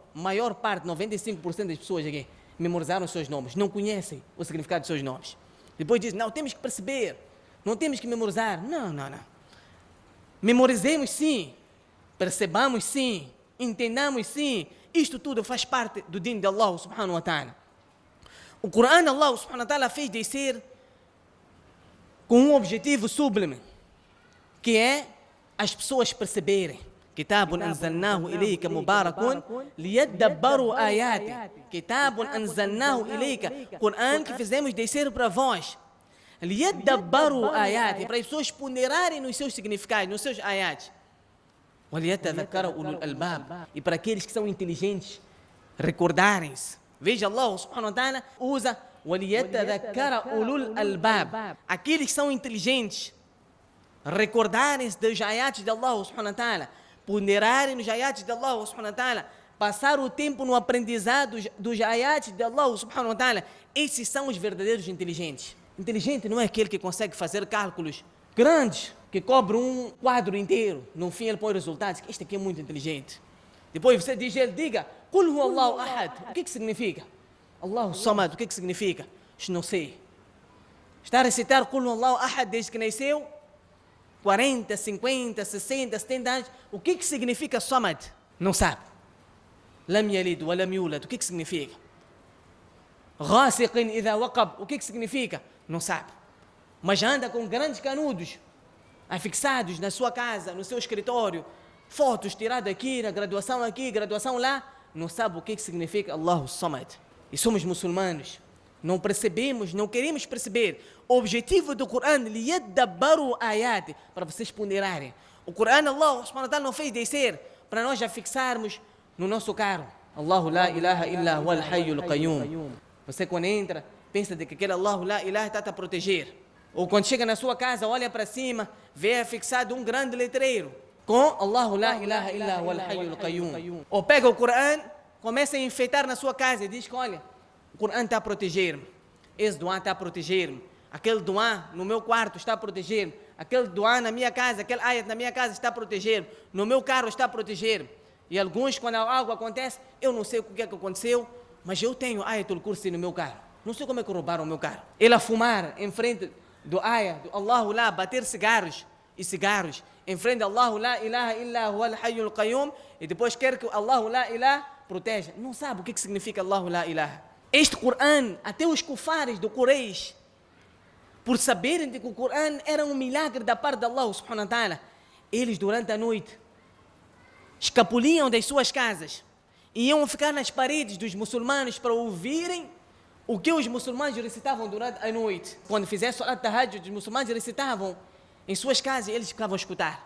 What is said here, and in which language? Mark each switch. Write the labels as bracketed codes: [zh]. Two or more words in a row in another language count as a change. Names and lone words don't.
[pt] A maior parte, 95% das pessoas aqui, memorizaram os seus nomes, não conhecem o significado dos seus nomes. Depois dizem, não, temos que perceber, não temos que memorizar. Não. Memorizemos sim, percebamos sim, entendamos sim. Isto tudo faz parte do deen de [ar] الله سبحانه وتعالى. [pt] O Corão, [ar] الله سبحانه وتعالى [pt] fez descer com um objetivo sublime, que é as pessoas perceberem. [ar] كتاب أنزلناه إليك مبارك ليدبروا آياته. كتاب أنزلناه إليك. [pt] Corão que fizemos descer para vós. [ar] ليدبروا آياته. [pt] Para as pessoas ponderarem nos seus significados, nos seus ayats. [ar] وليتذكر أولو الألباب. [pt] E para aqueles que são inteligentes, recordarem-se. Veja, [ar] الله سبحانه وتعالى [pt] usa [ar] وليتذكر أولو الألباب. [pt] Aqueles que são inteligentes, recordarem-se dos ayats de [ar] الله سبحانه وتعالى, [pt] ponderarem nos ayats de [ar] الله سبحانه وتعالى, [pt] passar o tempo no aprendizado dos ayats de [ar] الله سبحانه وتعالى. [pt] Esses são os verdadeiros inteligentes. Inteligente não é aquele que consegue fazer cálculos grandes, que cobre um quadro inteiro. No fim ele põe resultados. Este aqui é muito inteligente. Depois você diz, ele diga, [ar] قل هو الله أحد. [pt] O que significa? [ar] الله الصمد. [pt] O que significa? Não sei. Está a recitar [ar] قل هو الله أحد [pt] desde que nasceu? 40, 50, 60, 70 anos. O que significa samad? Não sabe. [ar] لم يلد ولم يولد. [pt] O que significa? [ar] غاسق إذا وقب. [pt] O que significa? Não sabe. Mas anda com grandes canudos afixados na sua casa, no seu escritório, fotos tiradas aqui, graduação lá, não sabe o que significa [ar] الله الصمد. [pt] E somos muçulmanos, não percebemos, não queremos perceber. O objetivo do Corão, [ar] ليدبروا آياته, [pt] para vocês ponderarem. O Corão, [ar] الله سبحانه وتعالى [pt] não fez descer para nós já fixarmos no nosso carro. [ar] الله لا إله إلا هو الحي القيوم. [pt] Você quando entra, pensa de que aquele [ar] الله لا إله [pt] está a proteger. Ou quando chega na sua casa, olha para cima, vê fixado um grande letreiro com [ar] الله لا إله إلا هو الحي القيوم. [pt] Ou pega o Corão, começa a enfeitar na sua casa e diz que olha, o Corão está a proteger-me, esse doá está a proteger-me, aquele doá no meu quarto está a proteger-me, aquele doá na minha casa, aquele ayat na minha casa está a proteger-me, no meu carro está a proteger-me. E alguns, quando algo acontece, eu não sei o que é que aconteceu, mas eu tenho [ar] آية الكرسي [pt] no meu carro. Não sei como é que roubaram o meu carro. Ele a fumar em frente do ayat, do [ar] الله لا, [pt] bater cigarros, em frente a [ar] الله لا إله إلا هو الحي القيوم, [pt] e depois quer que [ar] الله لا إله [pt] proteja. Não sabe o que significa [ar] الله لا إله. [pt] Este Corão, até os kufares do Quraysh, por saberem que o Corão era um milagre da parte de [ar] الله سبحانه وتعالى, [pt] eles durante a noite escapuliam das suas casas, iam ficar nas paredes dos muçulmanos para ouvirem o que os muçulmanos recitavam durante a noite. Quando fizessem [ar] صلاة التهجد, [pt] os muçulmanos recitavam em suas casas e eles ficavam a escutar.